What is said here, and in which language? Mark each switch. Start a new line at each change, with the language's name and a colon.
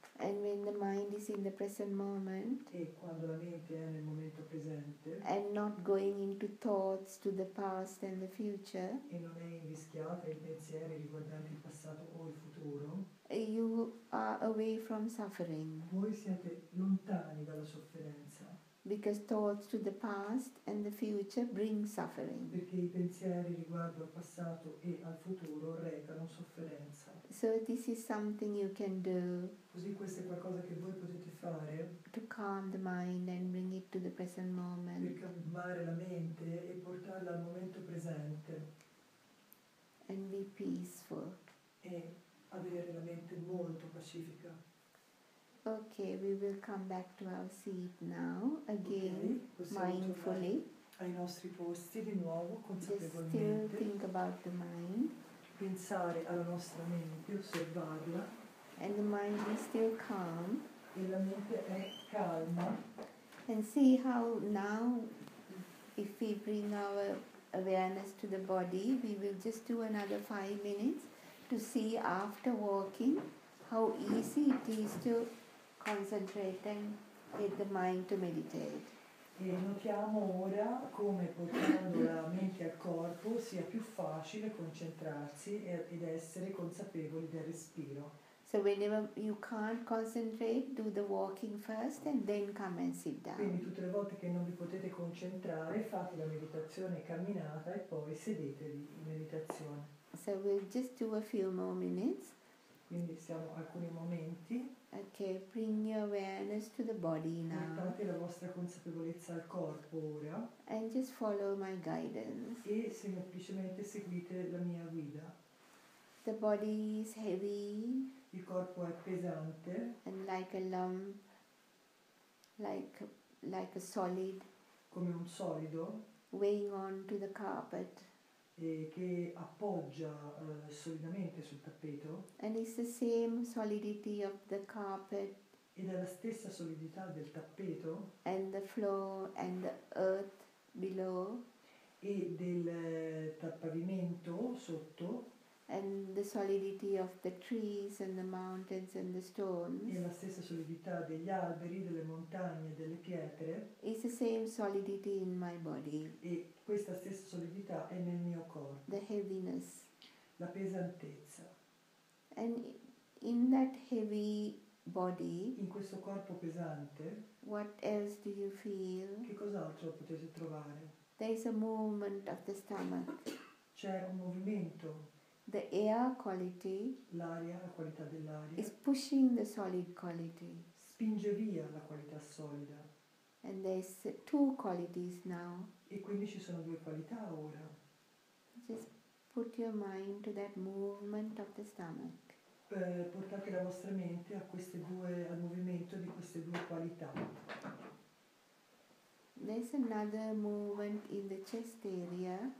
English: And when the mind is in the present moment
Italian: E quando la mente è nel momento presente
English: and not going into thoughts to the past and the future,
Italian: e non è invischiata in pensieri riguardanti il passato o il futuro,
English: you are away from suffering.
Italian: voi siete lontani dalla sofferenza,
English: Because thoughts to the past and the future bring suffering.
Italian: perché i pensieri riguardo al passato e al futuro recano sofferenza.
English: So this is something you can do
Italian: Così questo è qualcosa che voi potete fare
English: to calm the mind and bring it to the present
Italian: per
English: moment
Italian: calmare la mente e portarla al momento presente
English: and be peaceful.
Italian: e avere la mente molto pacifica.
English: Okay, we will come back to our seat now, again,
Italian: Ok, possiamo
English: mindfully.
Italian: tornare ai nostri posti di nuovo,
English: Just still
Italian: consapevolmente,
English: think about the mind,
Italian: pensare alla nostra mente, osservarla,
English: and the mind is still calm,
Italian: e la mente è calma,
English: and see how now, if we bring our awareness to the body, we will just do another 5 minutes to see after walking how easy it is to concentrate and get the mind to meditate.
Italian: e notiamo ora come portando la mente al corpo sia più facile concentrarsi ed essere consapevoli del respiro.
English: So whenever you can't concentrate, do the walking first and then come and sit
Italian: Quindi
English: down.
Italian: tutte le volte che non vi potete concentrare, fate la meditazione camminata e poi sedetevi in meditazione.
English: So we'll just do a few more minutes.
Italian: Quindi siamo alcuni momenti.
English: Okay, bring your awareness to the body now
Italian: Portate la vostra consapevolezza al corpo ora
English: and just follow my guidance.
Italian: e semplicemente seguite la mia guida.
English: The body is heavy
Italian: Il corpo è pesante,
English: and like a lump, like a solid
Italian: come un solido,
English: weighing on to the carpet.
Italian: che appoggia solidamente sul tappeto,
English: And it's the same solidity of the carpet
Italian: ed è la stessa solidità del tappeto
English: and the floor and the earth below
Italian: e del pavimento sotto,
English: and the solidity of the trees and the mountains and the stones.
Italian: e la stessa solidità degli alberi, delle montagne e delle pietre,
English: It's the same solidity in my body,
Italian: e questa stessa solidità è nel mio corpo,
English: the heaviness.
Italian: la pesantezza.
English: And in that heavy body,
Italian: In questo corpo pesante,
English: what else do you feel?
Italian: che cos'altro potete trovare?
English: There is a movement of the stomach.
Italian: C'è un movimento
English: The air quality
Italian: l'aria, la qualità dell'aria,
English: is pushing the solid quality.
Italian: spinge via la qualità solida.
English: And there's two qualities now.
Italian: E quindi ci sono due qualità ora.
English: Just put your mind to that movement of the stomach.
Italian: Portate la vostra mente al movimento di queste due qualità.
English: There's another movement in the chest area.